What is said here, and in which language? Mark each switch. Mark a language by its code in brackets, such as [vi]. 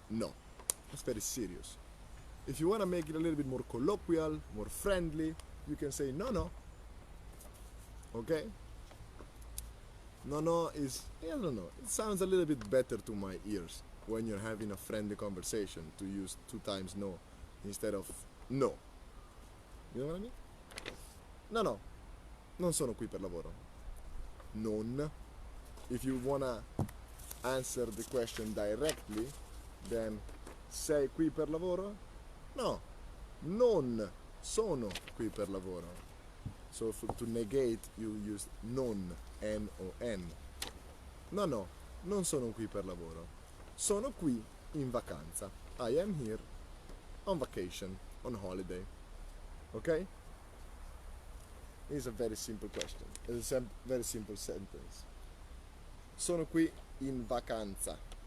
[en] No, that's very serious. If you want to make it a little bit more colloquial, more friendly, you can say no. Okay? No is, I don't know, it sounds a little bit better to my ears when you're having a friendly conversation to use 2 times no instead of no. You know what I mean? [it] No, non sono qui per lavoro. Non. [en] If you wanna answer the question directly, then [it] sei qui per lavoro? No, non sono qui per lavoro. [en] So to negate you use non, N-O-N. [it] No, non sono qui per lavoro. Sono qui in vacanza. [en] I am here on vacation, on holiday. Okay? It's a very simple question. It's a very simple sentence. [it] Sono qui in vacanza.